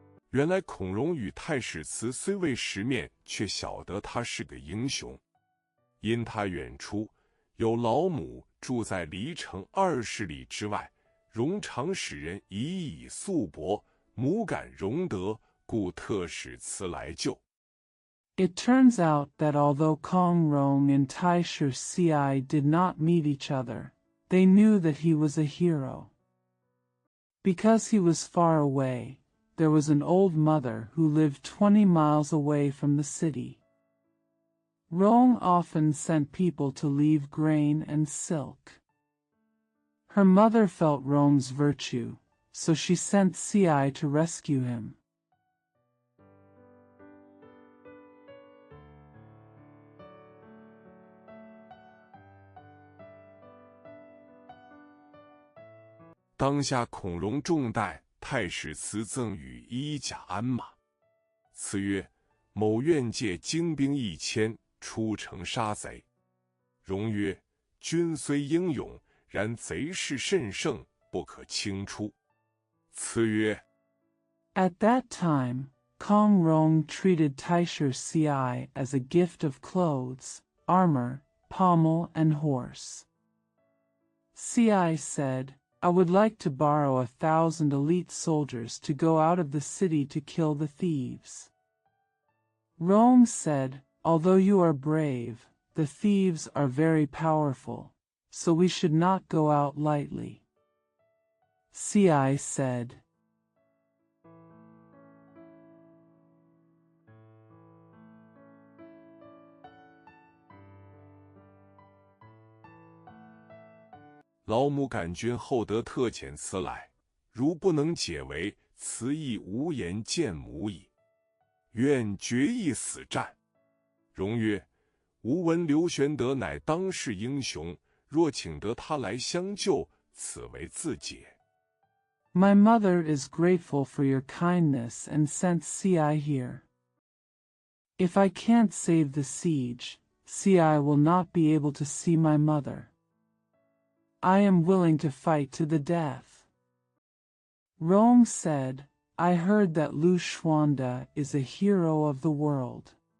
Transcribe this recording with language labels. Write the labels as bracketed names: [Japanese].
[Chinese] 原来孔融与太史慈虽未识面，却晓得他是个英雄。因他远出，有老母住在离城20里之外，融常使人以素帛，母感荣德，故特使慈来救。 [English] It turns out that although Kong Rong and Taisher Ci did not meet each other, they knew that he was a hero. Because he was far away, there was an old mother who lived 20 miles away from the city. Rome often sent people to leave grain and silk. Her mother felt Rome's virtue, so she sent Ci to rescue him. [Chinese] 当下孔融重待，太史慈赠与衣甲鞍马。赐曰：“某愿借精兵1000，出城杀贼。” 融曰：“君虽英勇，然贼势甚盛，不可轻出。” 赐曰 [English] At that time, Kong Rong treated Taisher Ci as a gift of clothes, armor, pommel, and horse. Ci said, "I would like to borrow 1,000 elite soldiers to go out of the city to kill the thieves." Rong said, "Although you are brave, the thieves are very powerful, so we should not go out lightly." Ci said, [Chinese] 老母感君厚德特遣此来，如不能解围，此亦无颜见母矣。愿决一死战。” 融曰：“吾闻刘玄德乃当世英雄，若请得他来相救，此为自解。” [English] My mother is grateful for your kindness and sent Ci here. If I can't save the siege, Ci will not be able to see my mother. I am willing to fight to the death. Rong said, "I heard that Lu Xuanda is a hero of the world.